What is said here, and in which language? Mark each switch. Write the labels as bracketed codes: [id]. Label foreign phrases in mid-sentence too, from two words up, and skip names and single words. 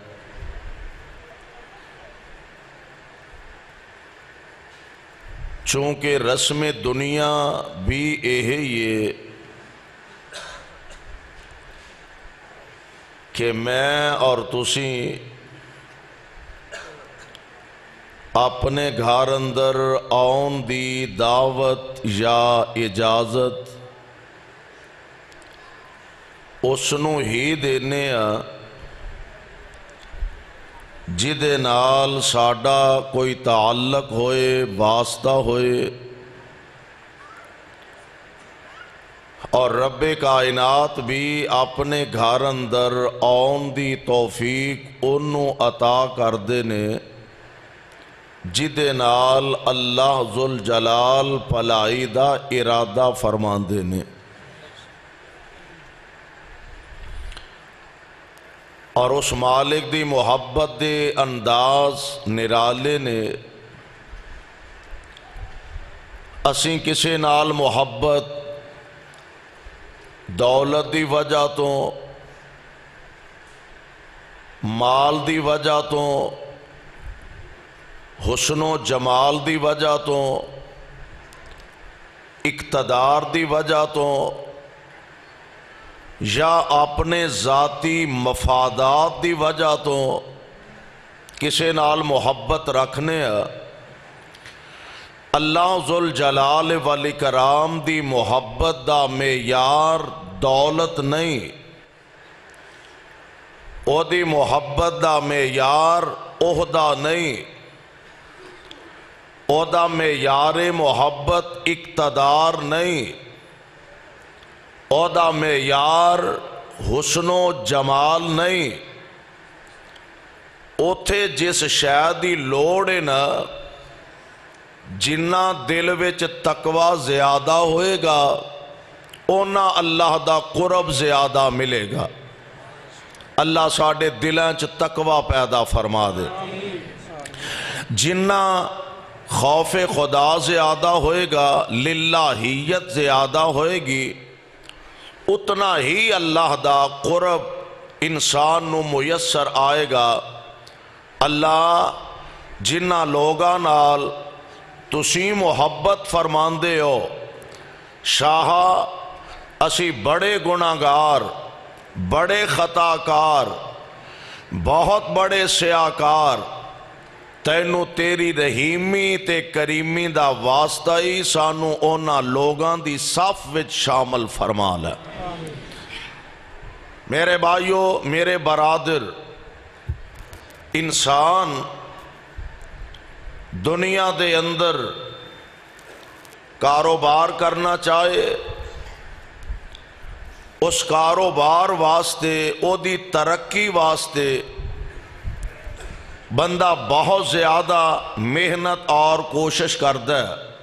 [pa] چونکہ رسم دنیا بھی یہ کہ میں اور تسی اپنے گھر اندر آن دی دعوت یا اجازت اس نو ہی دینے جدے نال ساڈا کوئی تعلق ہوئے، واسطہ ہوئے، اور رب کائنات بھی اپنے گھر اندر آن دی توفیق انہوں عطا کر دینے جدے نال اللہ ذوالجلال بھلائی دا ارادہ فرمان دینے۔ اور اس مالک دی محبت دے انداز نرالے نے اسیں کسے نال محبت دولت دی وجہ تو، مال دی وجہ تو، حسن و جمال دی وجہ تو، اقتدار دی وجہ تو، یا اپنے ذاتی مفادات دی وجہ تو کسے نال محبت رکھنے اللہ ذوالجلال والاکرام دی محبت دا معیار دولت نہیں، او دی محبت دا معیار عہدہ نہیں، او دا معیار محبت اقتدار نہیں، او دا معیار حسن و جمال نہیں۔ اوتھے جس شے دی لوڑ ہے نا، جنہ دل وچ تقوی زیادہ ہوئے گا اونا اللہ دا قرب زیادہ ملے گا۔ اللہ ساڑھے دلیں چ تقوی پیدا فرما دے۔ جنہ خوف خدا زیادہ ہوئے گا، للہیت زیادہ ہوئے گی، اتنا ہی اللہ دا قرب انسان نو میسر آئے گا۔ اللہ جنہ لوگاں نال تسی محبت فرماندے ہو، شاہ اسی بڑے گناہگار، بڑے خطاکار، بہت بڑے سیاکار، تینو تیری رحیمی تے کریمی دا واسطہ ہی سانو اونا لوگاں دی صف وچ شامل فرما لے۔ میرے بھائیو، میرے برادر، انسان دنیا دے اندر کاروبار کرنا چاہے، اس کاروبار واسطے، او دی ترقی واسطے بندہ بہت زیادہ محنت اور کوشش کرتا ہے۔